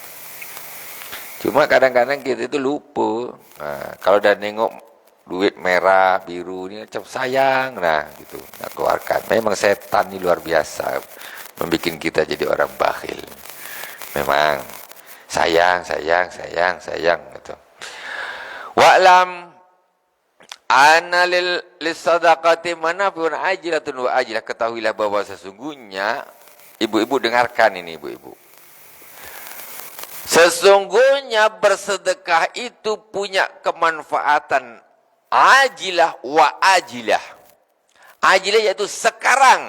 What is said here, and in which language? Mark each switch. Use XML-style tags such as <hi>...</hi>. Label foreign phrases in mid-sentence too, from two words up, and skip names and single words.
<id>Cuma kadang-kadang kita itu lupa. Kalau udah nengok duit merah, biru, ini macam sayang. Gitu. Nah, keluarkan. Memang setan ini luar biasa. Membikin kita jadi orang bakhil. Memang. Sayang. Gitu. Wa'lam.</id> <ar>أن للصدقة منافع عاجلة وآجلة.</ar> <id>Ketahuilah bahwa sesungguhnya, ibu-ibu dengarkan ini ibu-ibu. Sesungguhnya bersedekah itu punya kemanfaatan</id> <ar>عاجلة وآجلة.</ar> <id>Ajilah yaitu sekarang.</id>